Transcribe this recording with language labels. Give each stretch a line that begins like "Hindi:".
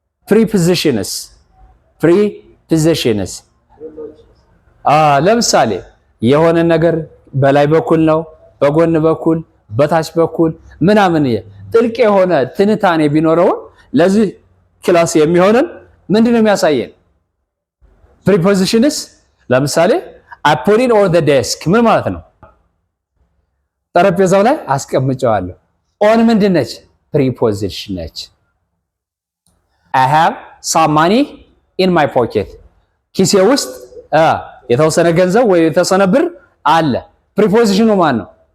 Amharic: ፕሪፖዚሽንስ ለምሳሌ የሆነ ነገር በላይ በኩል ነው፣ በጎን በኩል፣ በታች በኩል ምናምን ጥልቅ የሆነ ትንታኔ ቢኖረው ለዚህ ክላስ የሚሆነን ምንድነው የሚያሳየን? ፕሪፖዚሽንስ ለምሳሌ
English: I put it on the desk
Amharic: ምን ማለት ነው? ጠረጴዛው ላይ አስቀምጨዋለሁ። ኦን ምንድነች? ፕሪፖዚሽን ነች።
English: I have some money in my pocket
Amharic: ኪሴ ውስጥ የተወሰነ ገንዘብ ወይ የተወሰነ ብር አለ። ፕሪፖዚሽኑ ማን ነው?